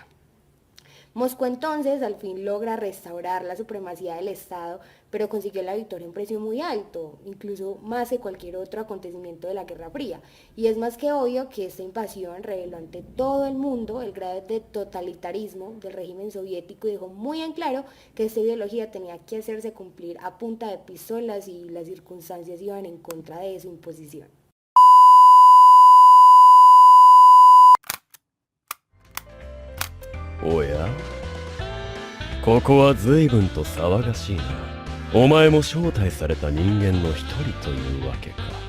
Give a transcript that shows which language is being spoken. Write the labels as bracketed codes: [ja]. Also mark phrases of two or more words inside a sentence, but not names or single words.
[es] Moscú entonces al fin logra restaurar la supremacía del Estado, pero consiguió la victoria a un precio muy alto, incluso más que cualquier otro acontecimiento de la Guerra Fría. Y es más que obvio que esta invasión reveló ante todo el mundo el grado de totalitarismo del régimen soviético y dejó muy en claro que esta ideología tenía que hacerse cumplir a punta de pistolas y las circunstancias iban en contra de su imposición. [ja] おや、ここは随分と騒がしいな。お前も招待された人間の一人というわけか。